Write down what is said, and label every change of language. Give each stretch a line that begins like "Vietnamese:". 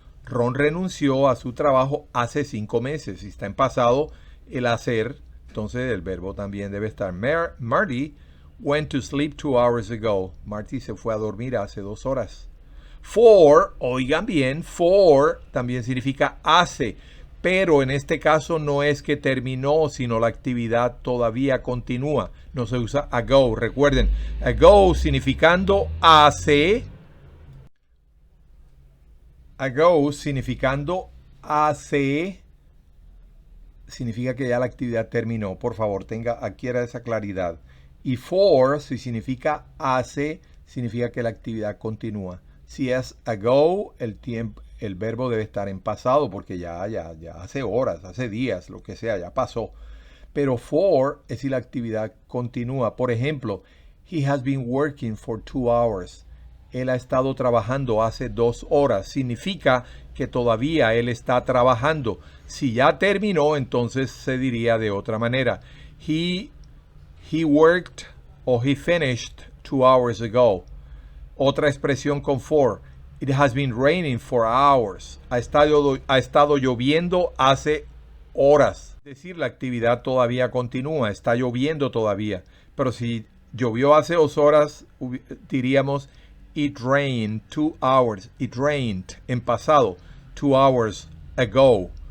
Spanish: Ron renunció a su trabajo hace 5 meses. Si está en pasado el hacer, entonces el verbo también debe estar.
English: Marty went to sleep 2 hours ago.
Spanish: Marty se fue a dormir hace 2 horas. For, oigan bien, for también significa hace, pero en este caso no es que terminó, sino la actividad todavía continúa. No se usa ago, recuerden, ago significando hace, ago significando hace, significa que ya la actividad terminó. Por favor, adquiera esa claridad. Y for, si significa hace, significa que la actividad continúa. Si es ago, el verbo debe estar en pasado porque ya hace horas, hace días, lo que sea, ya pasó. Pero for es si la actividad continúa. Por ejemplo,
English: he has been working for 2 hours.
Spanish: Él ha estado trabajando hace 2 horas. Significa que todavía él está trabajando. Si ya terminó, entonces se diría de otra manera.
English: He worked o he finished 2 hours ago.
Spanish: Otra expresión con for.
English: It has been raining for hours.
Spanish: Ha estado lloviendo hace horas. Es decir, la actividad todavía continúa. Está lloviendo todavía. Pero si llovió hace 2 horas, diríamos
English: it rained 2 hours. It rained
Spanish: en pasado
English: 2 hours ago.